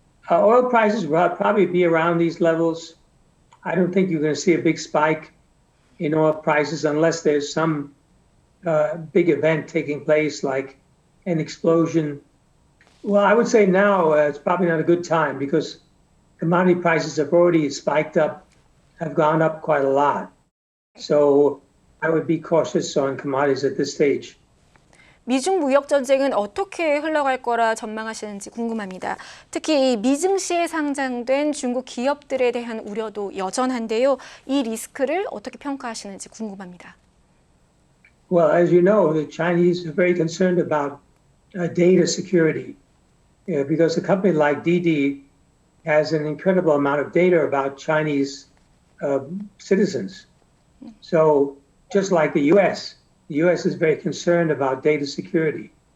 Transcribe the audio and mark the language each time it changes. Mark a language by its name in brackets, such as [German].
[English] Oil prices will probably be around these levels. I don't think you're going to see a big spike in oil prices unless there's some big event taking place like an explosion. Well, I would say now it's probably not a good time because commodity prices have already spiked up, have gone up quite a lot. So I would be cautious on commodities at this stage. [Korean] 미중 무역전쟁은 어떻게 흘러갈 거라 전망하시는지 궁금합니다. 특히 이 미증시에 상장된 중국 기업들에 대한 우려도 여전한데요. 이 리스크를 어떻게 평가하시는지 궁금합니다. [English] Well, as you know, the Chinese are very concerned about data security because a company like DD has an incredible amount of data about Chinese citizens. So just like the U.S. is very concerned about data security.